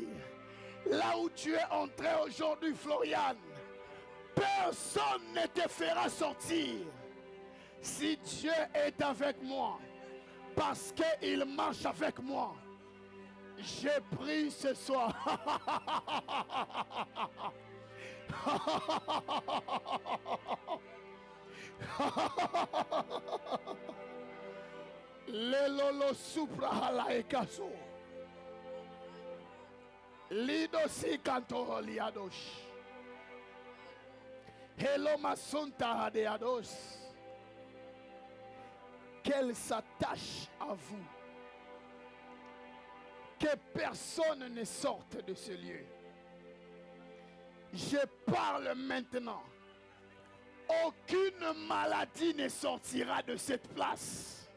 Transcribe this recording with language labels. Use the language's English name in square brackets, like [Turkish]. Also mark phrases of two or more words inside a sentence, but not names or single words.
[French] Là où tu es entré aujourd'hui, Florian, personne ne te fera sortir. Si Dieu est avec moi, parce qu'il marche avec moi, j'ai pris ce soir. Lelolo supra hala ekaso. Lido si kanto liadosh. Hello masunta hadeados. Qu'elle s'attache à vous. Que personne ne sorte de ce lieu. Je parle maintenant. Aucune maladie ne sortira de cette place.